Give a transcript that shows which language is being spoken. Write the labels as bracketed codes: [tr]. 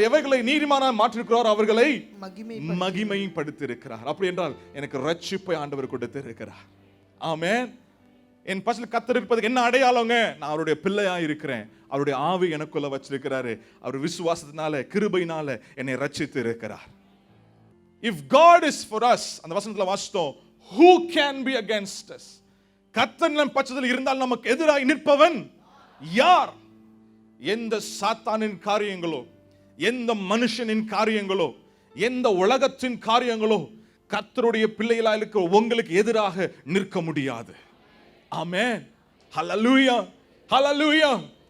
[ta] எவர்களை நீதிமானாய் மாற்றியிருக்கிறாரோ அவர்களை மகிமைப்படுத்தியிருக்கிறார். அப்படி என்றால் எனக்கு ரட்சிப்பை ஆண்டவர் கொடுத்திருக்கிறார். ஆமென். என் பட்சத்தில் கர்த்தர் இருப்பதுக்கு என்ன அடையாளங்க? நான் அவருடைய பிள்ளையா இருக்கிறேன். அவருடைய ஆவி எனக்குள்ள வச்சிருக்கிறாரு. அவர் விசுவாசத்தினால, கிருபையினால என்னை ரட்சித்து இருக்கிறார். [en] If God is for us, [ta] அந்த வசனத்துல வாசித்தோம், [en] who can be against us? [ta] கர்த்தர் நம் பட்சத்தில் இருந்தால் நமக்கு எதிராக நிற்பவன் யார்? எந்த சாத்தானின் காரியங்களோ, எந்த மனுஷனின் காரியங்களோ, எந்த உலகத்தின் காரியங்களோ கர்த்தருடைய பிள்ளைகளாக இருக்கிற உங்களுக்கு எதிராக நிற்க முடியாது. ஆமென். ஹல்லேலூயா. ஹல்லேலூயா.